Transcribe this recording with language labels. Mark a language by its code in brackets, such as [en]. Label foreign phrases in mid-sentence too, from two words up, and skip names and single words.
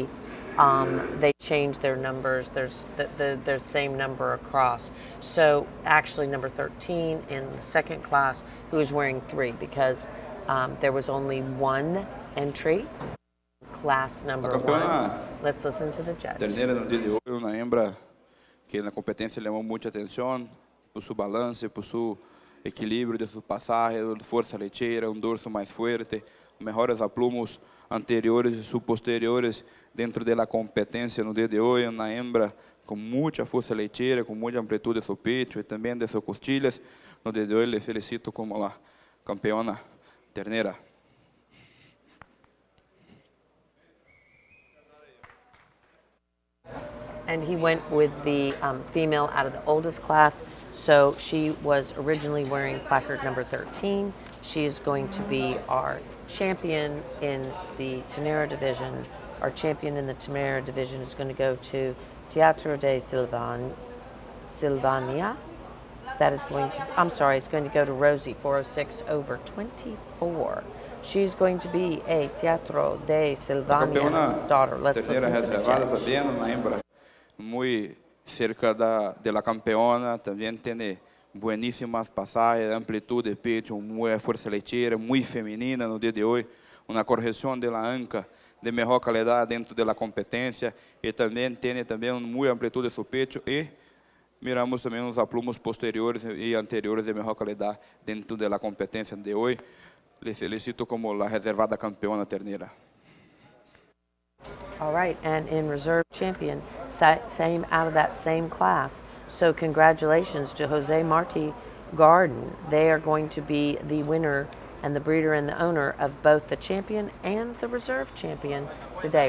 [en] They change their numbers. There's the same number across. So actually number 13 in the second class who is wearing 3 because there was only one entry. Class number 1. Let's listen to the judge. [pt] Ternera no dia de hoje, uma hembra que na competência chamou muita atenção por seu balance, por seu equilíbrio de suas passagens, força leiteira, dorso mais forte, melhores aplumos anteriores e posteriores dentro da competência no dia de hoje, uma hembra com muita força leiteira, com muita amplitude de seu peito e também de suas costilhas. No dia de hoje, [es] le felicito como a campeona ternera. [en] And he went with the female out of the oldest class. So she was originally wearing placard number 13. She is going to be our champion in the Ternera division. Our champion in the Ternera division is going to go to Teatro de Silvania. That is going to, I'm sorry, it's going to go to Rosie, 406 over 24. She's going to be a Teatro de Silvania daughter. Let's listen to the judge. [es] Muy cerca de la campeona, también tiene buenísimas pasajes, amplitude de pecho, muy fuerza leiteira, muy femenina [pt] no dia de hoje, [es] una corrección de la anca de mejor calidad dentro de la competencia y también tiene muy amplitude de su pecho y miramos también los aplumos posteriores y anteriores de mejor calidad dentro de la competencia de hoy. Le felicito como la reservada campeona ternera. [en] All right, and in reserve champion, same out of that same class. So congratulations to Jose Marti Garden. They are going to be the winner and the breeder and the owner of both the champion and the reserve champion today.